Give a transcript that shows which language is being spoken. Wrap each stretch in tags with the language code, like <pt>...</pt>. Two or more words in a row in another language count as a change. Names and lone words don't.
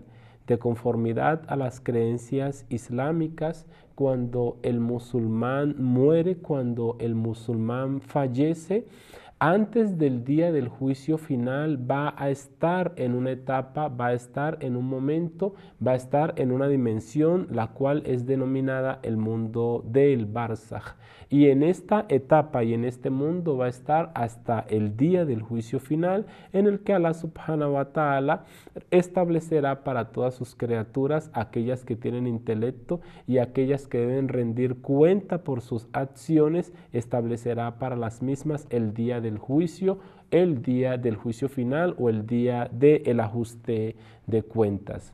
<es>De conformidad a las creencias islámicas, cuando el musulmán muere, cuando el musulmán fallece, antes del día del juicio final va a estar en una etapa, va a estar en un momento, va a estar en una dimensión, la cual es denominada el mundo del Barzaj. Y en esta etapa y en este mundo va a estar hasta el día del juicio final, en el que</es> <ar>الله سبحانه وتعالى</ar> <es>establecerá para todas sus criaturas, aquellas que tienen intelecto y aquellas que deben rendir cuenta por sus acciones, establecerá para las mismas el día del juicio final o el día del ajuste de cuentas.</es>